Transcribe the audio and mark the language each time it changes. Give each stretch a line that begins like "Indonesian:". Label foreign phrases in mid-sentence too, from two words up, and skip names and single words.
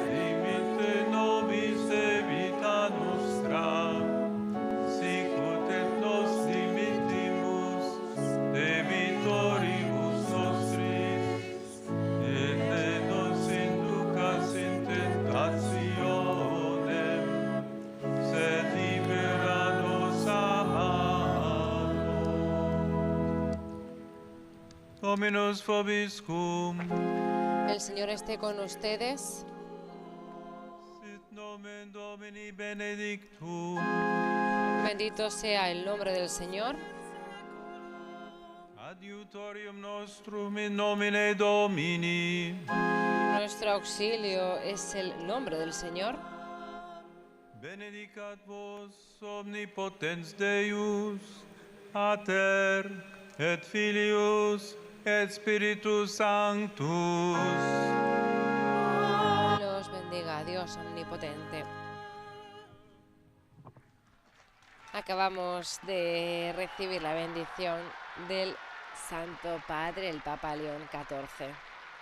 Latin: dimitte nobis debita nostra, sicut et nos dimittimus debitoribus nostris, et ne nos inducas in tentationem, sed libera nos a malo. Dominus vobiscum,
Spanish: El Señor esté con ustedes.
Latin: sit nomen Domini benedictum,
Spanish: Bendito sea el nombre del Señor.
Latin: ad Adiutorium nostrum in nomine Domini.
Spanish: Nuestro auxilio es el nombre del Señor.
Latin: Benedicat vos omnipotens Deus, Pater et Filius et Spiritus Sanctus.
Spanish: Los bendiga Dios omnipotente. Acabamos de recibir la bendición del Santo Padre, el Papa León XIV.